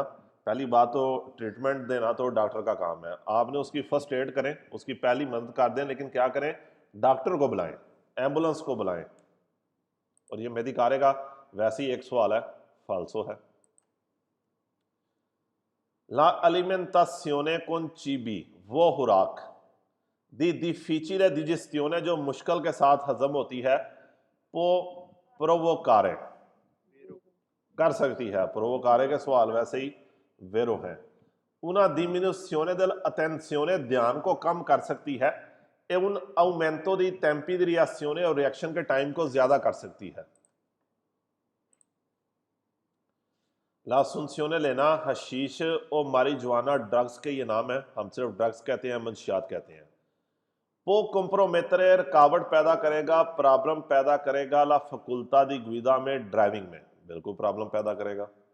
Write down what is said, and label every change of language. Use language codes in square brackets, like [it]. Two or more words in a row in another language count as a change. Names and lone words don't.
[ur] پہلی بات تو ٹریٹمنٹ دینا تو ڈاکٹر کا کام ہے، آپ نے اس کی [en] first aid [ur] کریں، اس کی پہلی مدد کر دیں، لیکن کیا کریں? ڈاکٹر کو بلائیں، ایمبولینس کو بلائیں۔ اور یہ میڈیکارے کا ویسے ہی ایک سوال ہے، فالسو ہے. [it] la alimentazione con cibi, [ur] وہ خوراک. [it] दी difficile digestione, [ur] جو مشکل کے ساتھ ہضم ہوتی ہے، وہ پرووکارے کر سکتی ہے. پرووکارے کے سوال ویسے ہی ویرو ہیں. [it] una diminuzione dell'attenzione, [ur] دھیان کو کم کر سکتی ہے. [it] e un aumento di tempi di reazione, [ur] اور ری ایکشن کے ٹائم کو زیادہ کر سکتی ہے. [it] l'assunzione [ur] لینا، حشیش اور ماریجوانا ڈرگز کے یہ نام ہے، ہم صرف ڈرگز کہتے ہیں، منشیات کہتے ہیں. وہ کمپرومیٹرے، رکاوٹ پیدا کرے گا، پرابلم پیدا کرے گا [it] la facoltà di guida [ur] میں، ڈرائیونگ میں بالکل پرابلم پیدا کرے گا.